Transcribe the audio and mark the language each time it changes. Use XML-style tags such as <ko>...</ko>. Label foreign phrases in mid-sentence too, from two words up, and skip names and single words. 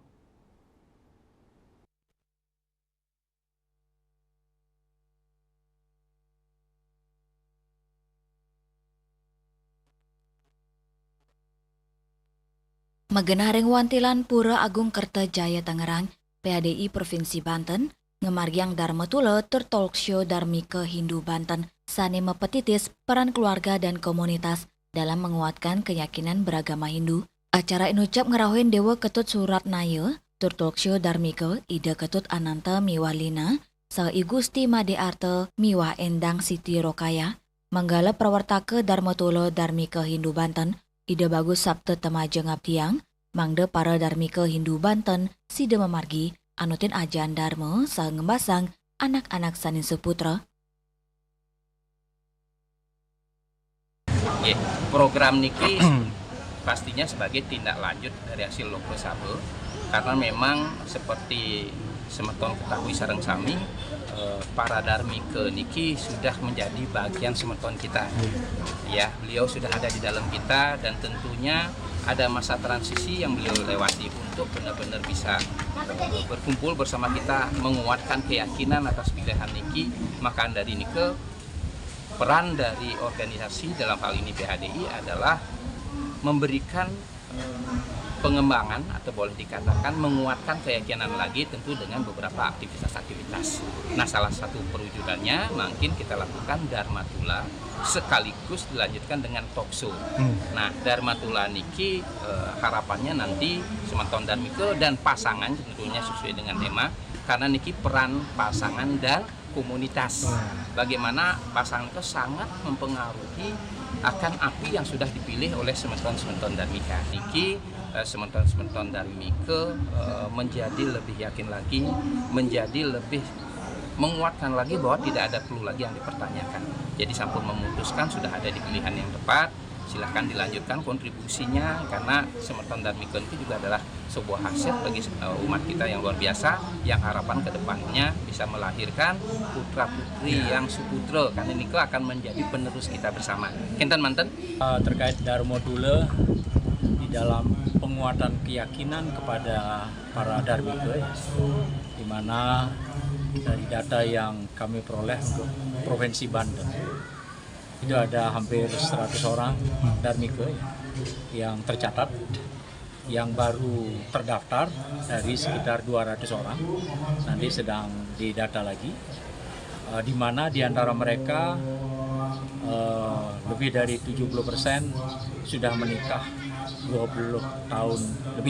<ban>Megenah wantilan Pura Agung Kertajaya Tangerang, PHDI Provinsi Banten, ngemargiang Dharma Tula tur</ban> <en>talk show</en> <ban>Dharmika Hindu Banten, sane mepetitis</ban> <id>peran keluarga dan komunitas dalam menguatkan keyakinan beragama Hindu.</id> <ban>Acara inucap ngerahuin Dewa Ketut Surat Naya, tur</ban> <en>talk show</en> <ban>Dharmika, Ida Ketut Ananta Miwalina, Sa Igusti Made Arte Miwah Endang Siti Rokaya, manggala prawartake Dharma Tula Dharmika Hindu Banten, Ida Bagus Sabtu Temajeng Abdiang, mangde para darmika Hindu Banten, sida memargi, anutin ajan Dharma, sa ngembasang anak-anak sanin seputra.</ban> <id>Program niki pastinya sebagai tindak lanjut dari hasil Loko Sabe, karena memang seperti semeton ketahui</id> <ban>sareng sami,</ban> <id>para darmika niki sudah menjadi bagian semeton kita. Ya, beliau sudah ada di dalam kita dan tentunya ada masa transisi yang beliau lewati untuk benar-benar bisa berkumpul bersama kita, menguatkan keyakinan atas pilihan niki. Maka dari nike peran dari organisasi dalam hal ini PHDI adalah memberikan pengembangan atau boleh dikatakan menguatkan keyakinan lagi, tentu dengan beberapa aktivitas-aktivitas. Nah, salah satu perwujudannya mungkin kita lakukan Dharma Tula sekaligus dilanjutkan dengan</id> <en>talk show.</en> <id>Nah, Dharma Tula niki harapannya nanti semeton darmika dan pasangan tentunya sesuai dengan tema, karena niki peran pasangan dan komunitas. Bagaimana pasangan itu sangat mempengaruhi akan api yang sudah dipilih oleh semeton-semeton darmika. Niki semeton-semeton darmika menjadi lebih yakin lagi, menjadi lebih menguatkan lagi bahwa tidak ada perlu lagi yang dipertanyakan. Jadi sampun memutuskan sudah ada di pilihan yang tepat, silahkan dilanjutkan kontribusinya, karena semeton darmika itu juga adalah sebuah hasil bagi umat kita yang luar biasa, yang harapan kedepannya bisa melahirkan putra-putri yang suputra, karena ini akan menjadi penerus kita bersama.</id> <ban>Kinten manten</ban> <id>terkait Dharma Tula di dalam penguatan keyakinan kepada para darmika, di mana dari data yang kami peroleh untuk Provinsi Banten itu ada hampir 100 orang darmika yang tercatat, yang baru terdaftar dari sekitar 200 orang, nanti sedang didata lagi, di mana di antara mereka lebih dari 70% sudah menikah 20 tahun lebih.</id>